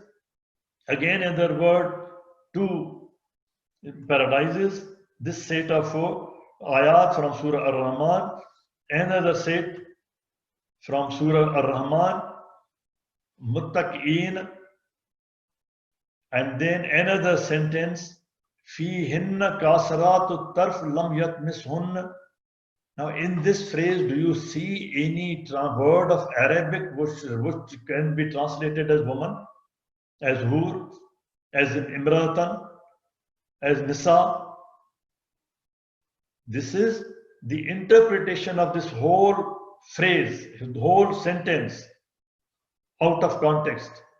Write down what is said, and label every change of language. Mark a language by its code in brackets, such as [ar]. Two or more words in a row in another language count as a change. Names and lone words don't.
[en] Again, another word, two paradises. This set of ayat from Surah Ar-Rahman, another set from Surah Ar-Rahman, Muttaqeen, and then another sentence, [ar] فيهن قاصرات الطرف لم يطمثهن. [en] Now, in this phrase, do you see any word of Arabic which can be translated as woman, as hur, as imratan, as nisa? This is the interpretation of this whole phrase, the whole sentence, out of context.